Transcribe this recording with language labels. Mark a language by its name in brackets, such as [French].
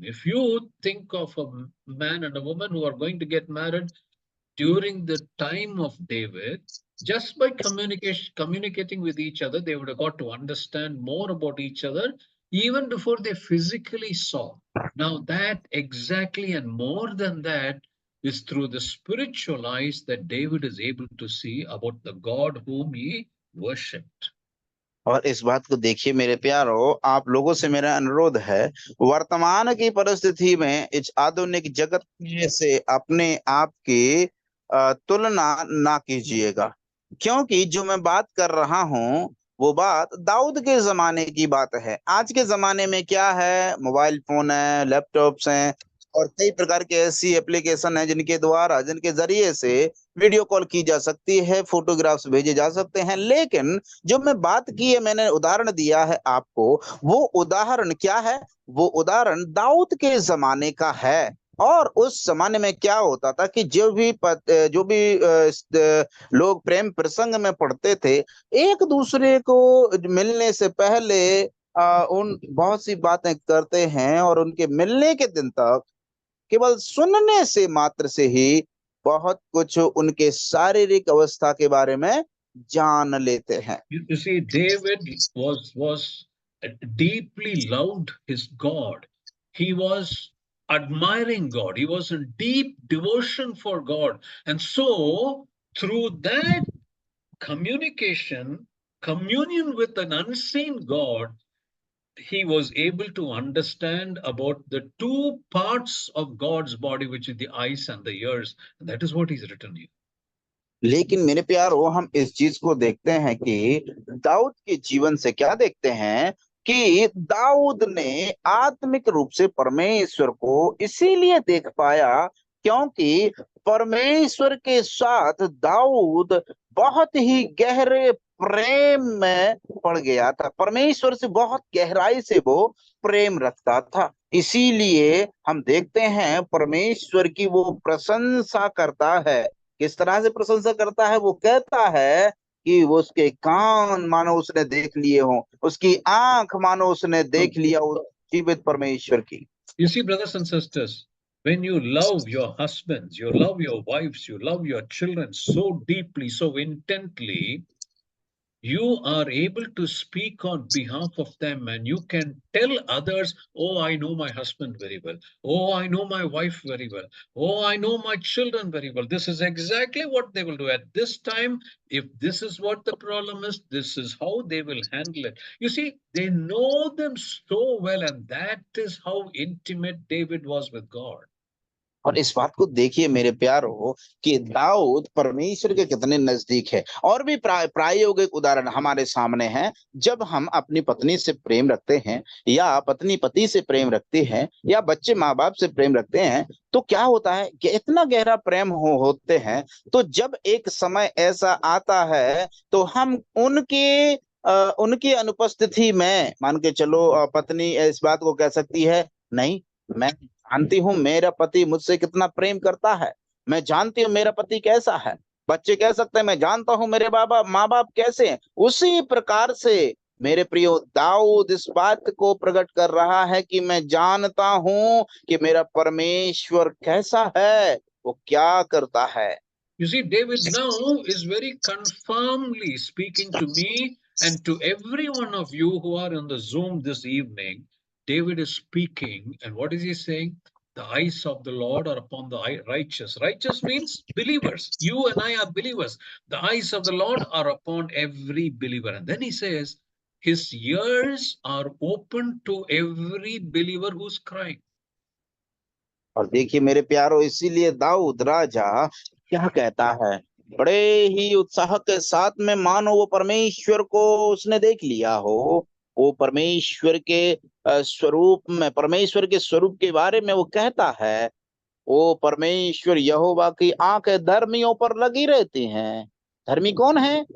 [English] If you think of a man and a woman who are going to get married during the time of David, just by communicating with each other, they would have got to understand more about each other even before they physically saw. Now, that exactly and more than that is through the spiritual eyes that David is able to see about the God whom he worshipped. [Hindi] और इस बात को देखिए मेरे प्यारो, आप लोगों से मेरा अनुरोध है, वर्तमान की परिस्थिति में इस आधुनिक जगत से अपने आप की तुलना ना कीजिएगा, क्योंकि जो मैं बात कर रहा हूं वो बात दाऊद के जमाने की बात है। आज के जमाने में क्या है, मोबाइल फोन है, लैपटॉप्स हैं, और कई प्रकार के ऐसी एप्लीकेशन है जिनके जरिए से वीडियो कॉल की जा सकती है, फोटोग्राफ्स भेजे जा सकते हैं। लेकिन जो मैं बात की है, मैंने उदाहरण दिया है आपको, वो उदाहरण क्या है, वो उदाहरण दाऊद के जमाने का है। और उस जमाने में क्या होता था कि जो भी लोग प्रेम प्रसंग में पड़ते थे, एक दूसरे को मिलने से पहले उन बहुत सी बातें करते हैं, और उनके मिलने के दिन तक केवल सुनने से मात्र से ही बहुत कुछ उनके शारीरिक अवस्था के बारे में जान लेते हैं। [English] You see, David was deeply loved his God. He was admiring God. He was in deep devotion for God. And so, through that communication, communion with an unseen God, he was able to understand about the two parts of God's body, which is the eyes and the ears. And that is what he's written here. [Hindi] लेकिन मेरे प्यारो, हम इस चीज को देखते हैं कि दाऊद के जीवन से क्या देखते हैं कि दाऊद ने आत्मिक रूप से परमेश्वर को इसीलिए देख पाया क्योंकि परमेश्वर के साथ दाऊद बहुत ही गहरे प्रेम में पड़ गया था। परमेश्वर से बहुत गहराई से वो प्रेम रखता था। इसीलिए हम देखते हैं परमेश्वर की वो प्रशंसा करता है। किस तरह से प्रशंसा करता है? वो कहता है कि वो उसके कान मानो उसने देख लिए हों, उसकी आंख मानो उसने देख लिया हो जीवित परमेश्वर की। [English] You see, brothers and sisters, when you love your husbands, you love your wives, you love your children so deeply, so intently, you are able to speak on behalf of them, and you can tell others, oh, I know my husband very well, oh, I know my wife very well, oh, I know my children very well. This is exactly what they will do at this time. If this is what the problem is, this is how they will handle it. You see, they know them so well, and that is how intimate David was with God. [Hindi] और इस बात को देखिए मेरे प्यारो कि दाऊद परमेश्वर के कितने नजदीक है। और भी प्रायोगिक उदाहरण हमारे सामने हैं। जब हम अपनी पत्नी से प्रेम रखते हैं, या पत्नी पति से प्रेम रखती है, या बच्चे माँ बाप से प्रेम रखते हैं, तो क्या होता है कि इतना गहरा प्रेम होते हैं। तो जब एक समय ऐसा आता है तो हम उनकी अनुपस्थिति में, मान के चलो, पत्नी इस बात को कह सकती है, नहीं, मैं जानती हूँ मेरा पति मुझसे कितना प्रेम करता है, मैं जानती हूँ मेरा पति कैसा है। बच्चे कह सकते हैं, मैं जानता हूँ मेरे माँ बाप कैसे हैं। उसी प्रकार से मेरे प्रियो दाऊद इस बात को प्रकट कर रहा है कि मैं जानता हूँ कि मेरा परमेश्वर कैसा है, वो क्या करता है। [English] You see, David now is very confirmedly speaking to me and to every one of you who are on the Zoom this evening. David is speaking, and what is he saying? The eyes of the Lord are upon the righteous. Righteous means believers. You and I are believers. The eyes of the Lord are upon every believer. And then he says, his ears are open to every believer who's crying. [Hindi] और देखिए मेरे प्यारो, इसीलिए दाऊद राजा क्या कहता है, बड़े ही उत्साह के साथ में, मानो वो परमेश्वर को उसने देख लिया हो, वो परमेश्वर के स्वरूप में, परमेश्वर के स्वरूप के बारे में वो कहता है, वो परमेश्वर यहोवा की आंखें धर्मियों पर लगी रहती हैं। धर्मी कौन है?